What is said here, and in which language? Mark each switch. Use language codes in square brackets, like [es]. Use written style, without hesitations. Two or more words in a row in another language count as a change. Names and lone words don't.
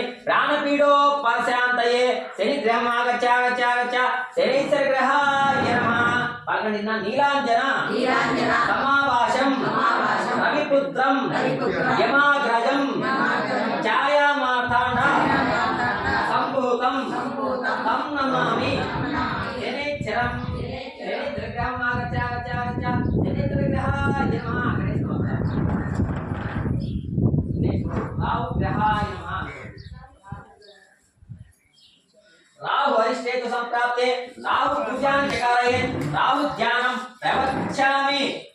[sa] ప్రాణపీడోపశాంతయే శని గ్రహమాగచ్छ శనైశ్చర గ్రహాయ నమః పలకడిన నీలాంజన సమావాసం రవిపుత్రం యమాగ్రజం ఛాయామార్తాండ సంభూతం తం నమామి శనైశ్చరం శనిగ్రహమాగచ్छ శనిగ్రహాయ నమః राहु हरिष्ठेतु संप्राप्ते राहु पूजां चकारयेत् राहु ध्यानं प्रवक्ष्यामि